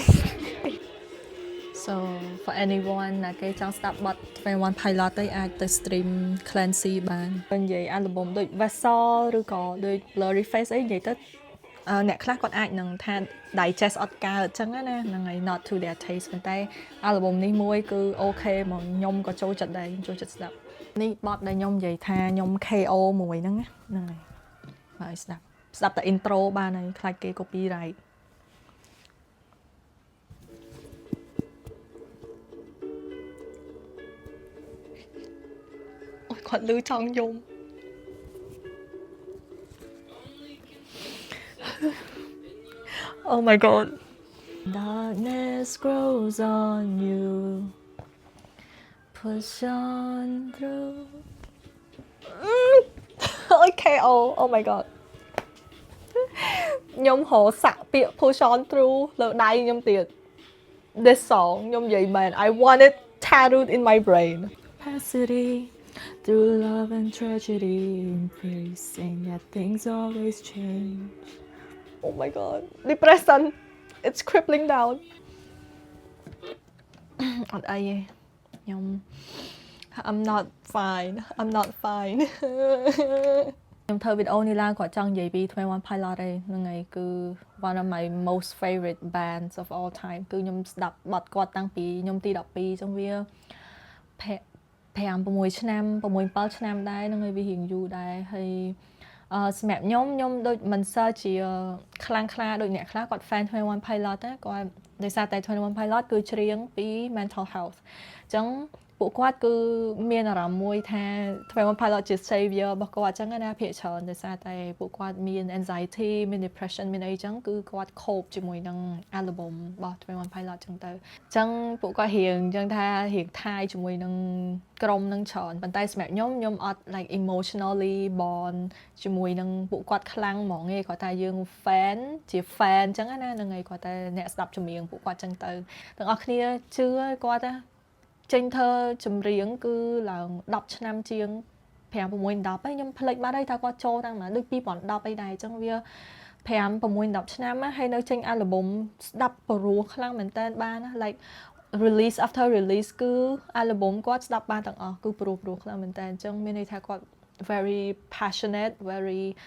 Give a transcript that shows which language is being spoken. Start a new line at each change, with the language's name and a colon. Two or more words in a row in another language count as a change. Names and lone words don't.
English: So for anyone
Khmer: ណាគេចង់ស្ដាប់បទ21 Pilot ទៅអាចទៅ stream Clancy បាននិយាយ album ដូច Vessel ឬក៏ដូច Blurry Face អីនិយាយទៅអ្នកខ្លះគាត់អាចនឹងថា digest អត់កើតអញ្ចឹងណាហ្នឹងហើយ
English: not to their taste
Khmer: ប៉ុន្តែ album នេះមួយគឺអូខេមកខ្ញុំក៏ចូលចិត្តដែរចូលចិត្តស្ដាប់នេះបទដែលខ្ញុំនិយាយថាខ្ញុំ KO មួយហ្នឹងហ្នឹងហើយស្ដាប់តែ intro បានហើយខ្លាចគេ copyright គាត់លឺចង់យំ
English: Oh my god Darkness grows on you Push on through Okay oh my god
Khmer: ខ្ញុំហៅសាក់ពាក្យ
English: push on through
Khmer: លើដៃខ្ញុំទៀត
English: This song
Khmer: ខ្ញុំនិយាយមែន
English: I want it tattooed in my brain capacity through love and tragedy, embracing that things always change. Oh my god, depression, it's crippling down.
Khmer: អត់អីទេខ្ញុំ
English: I'm not fine I'm not fine
Khmer: ខ្ញុំធ្វើវីដេអូនេះឡើងគាត់ចង់និយាយពី21 Pilot ឯហ្នឹងហើយគឺ
English: one of my most favorite bands of all time
Khmer: គឺខ្ញុំស្ដាប់បទគាត់តាំងពីខ្ញុំទី12ចឹងវា5 6ឆ្នាំ6 7ឆ្នាំដែរហ្នឹងហើយវារៀងយូរដែរហើយសម្រាប់ខ្ញុំដូច មិនសូវជាខ្លាំងខ្លាដូចអ្នកខ្លះគាត់ fan 21 Pilot ណាគាត់ដោយសារតែ 21 Pilot គឺច្រៀងពី
English: mental health
Khmer: អញ្ចឹងពួកគាត់គឺមានអារម្មណ៍មួយថា21 Pilot ជា savior របស់គាត់អញ្ចឹងណាភាគច្រើនដោយសារ តែពួកគាត់មាន anxiety មាន depression មានអីចឹងគឺគាត់ cope ជាមួយនឹង album របស់21 Pilot ចឹងទៅអញ្ចឹងពួកគាត់រៀងអញ្ចឹងថារៀងថាយជាមួយនឹងក្រុម នឹងច្រើនប៉ុន្តែសម្រាប់ខ្ញុំអត់
English: like emotionally bond
Khmer: ជាមួយនឹងពួកគាត់ខ្លាំងហ្មងឯងគាត់ថាយើង fan ជា fan អញ្ចឹងណាហ្នឹង ហើយគាត់តែអ្នកស្ដាប់ចម្រៀងពួកគាត់អញ្ចឹងទៅទាំងអស់គ្នាជឿគាត់ថាចេញធ្វើចម្រៀងគឺឡើង10ឆ្នាំជាង5 6 10ហើយខ្ញុំភ្លេចបាត់ហើយថាគាត់ចូលតាំងមកដូច2010អីដែរអញ្ចឹងវា5 6 10ឆ្នាំហើយនៅចេញ album ស្ដាប់ព្រោះខ្លាំងមែនតើបានណា
English: like release after release
Khmer: គឺ album គាត់ស្ដាប់បានទាំងអស់គឺព្រោះខ្លាំងមែនតើអញ្ចឹងមានន័យថាគាត់
English: very passionate very